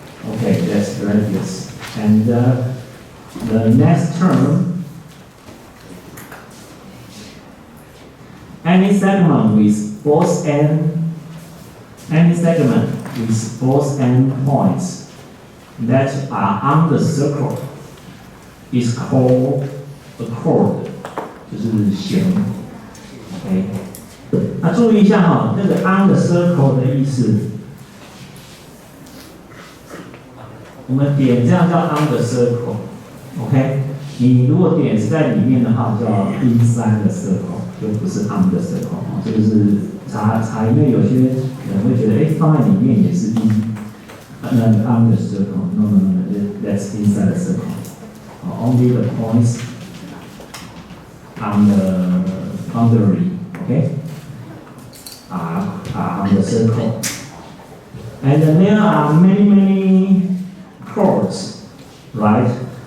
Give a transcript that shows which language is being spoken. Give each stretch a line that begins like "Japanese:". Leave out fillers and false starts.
English: Okay, that's radius. And the next term, any segment with both endpoints that are on the circle is called a chord.
Chinese: 就是弦。Okay. 那注意一下那个 on the circle 的意思，我们点这样叫 on the circle。OK， 你如果点是在里面的话，叫 inside the circle， 就不是 on the circle。这个是查，因为有些人会觉得，放在里面也是 on the circle。
English: No, that's inside the circle. Only the points on the boundary, okay, are on the circle. And there are many chords, right?